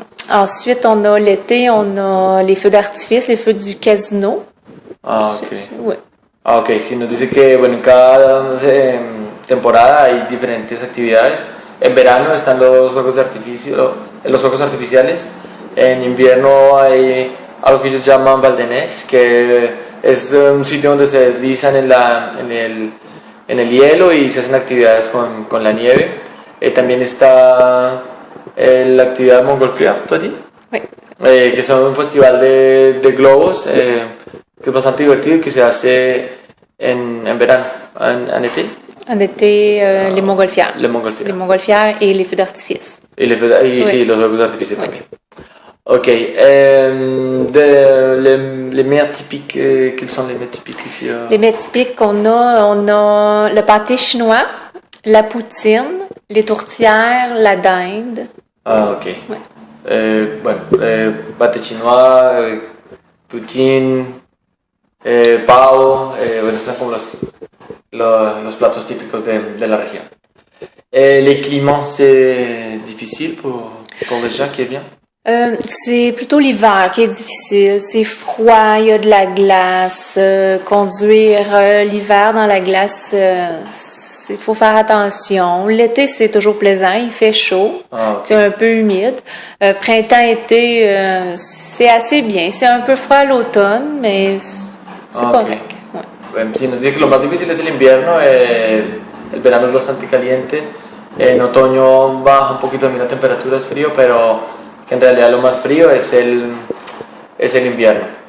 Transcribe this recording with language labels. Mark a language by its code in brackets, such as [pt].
[fr] Ensuite, on a l'été, on a les feux d'artifice, les feux du casino. Ah, ok. Oui. Ah, ok. [es] Si nos dice que bueno, en cada temporada hay diferentes actividades. En verano están los juegos de artificio, los juegos artificiales. En invierno hay algo que ellos llaman bal de neige, que es un sitio donde se deslizan en el hielo y se hacen actividades con la nieve. También está la actividad Montgolfière, ¿tú allí? [fr] Oui. [es] Que son un festival de globos que es bastante divertido y que se hace en verano, [fr] en été. En été, les montgolfières. Les montgolfières. Les montgolfières et les feux d'artifice. [es] Y [fr] Oui. [es] sí, los juegos de artificio [fr] Oui. [es] también. [fr] Ok, les mets typiques, quels sont les mets typiques ici? Les mets typiques qu'on a, on a le pâté chinois, la poutine, les tourtières, la dinde. Ah, ok. Ouais. [es] Bueno, pate chinois, poutine, pavo, bueno, estos son como los platos típicos de la región. [fr] Les climats, c'est difficile pour les gens qui viennent? C'est plutôt l'hiver qui est difficile. C'est froid, il y a de la glace. Conduire l'hiver dans la glace, il faut faire attention. L'été, c'est toujours plaisant, il fait chaud. Ah, ok. C'est un peu humide. Printemps-été, c'est assez bien. C'est un peu froid à l'automne, mais c'est Ah, ok. correct. Ouais. [es] Bueno, sí, nos dice que lo más difícil es el invierno, el verano es bastante caliente, en otoño baja un poquito también la temperatura, es frío, pero que en realidad lo más frío es el invierno.